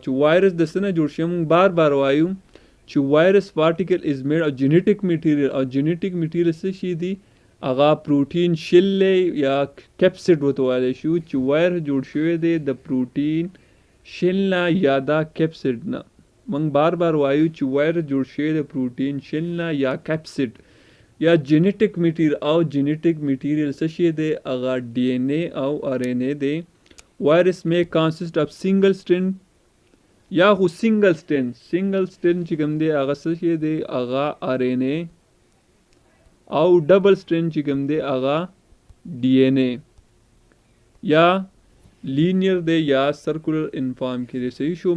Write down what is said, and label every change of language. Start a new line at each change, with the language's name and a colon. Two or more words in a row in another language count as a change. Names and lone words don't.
Pashto: چې وایرس د څه نه جوړ شوی موږ بار بار وایو چې
English: virus particle is made of genetic material
Pashto: او
English: genetic material
Pashto: څه شي دی هغه
English: protein shell
Pashto: یا کیپسیډ ورته ویلی شو چې وایرس جوړ شوی دی د
English: protein shell
Pashto: نه یا دا کیپسیډ نه. موږ بار بار وایو چې وایرس جوړ شوی د
English: protein shell
Pashto: نه یا کیپسیډ یا
English: genetic material
Pashto: او
English: genetic material
Pashto: څه شي دی هغه ډي این اے او ار این اے دی.
English: Virus may consist of single strand
Pashto: یا خو
English: single strand
Pashto: چې کوم دی هغه څه شی دی هغه RNA او
English: double strand
Pashto: چې کوم دی هغه DNA یا لینیر دی یا سرکولر انفارم کې دی. صحیح شو.